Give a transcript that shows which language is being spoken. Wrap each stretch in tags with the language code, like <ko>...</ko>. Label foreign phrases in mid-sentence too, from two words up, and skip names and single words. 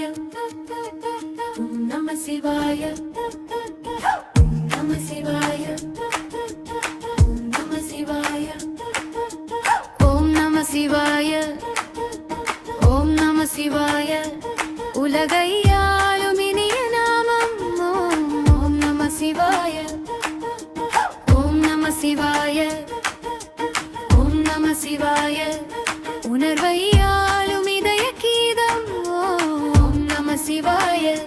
<sa>ॐ नमः शिवाय. ॐ नमः शिवाय. ॐ नमः शिवाय. ॐ नमः शिवाय. ॐ नमः शिवाय.</sa> <ta>உலகையாளும் இனிய நாமம்</ta> <sa>ॐ नमः शिवाय. ॐ नमः शिवाय. ॐ नमः शिवाय.</sa> <ta>உணர்வையாளும் இதய கீதம்</ta> <sa>ॐ नमः शिवाय.</sa>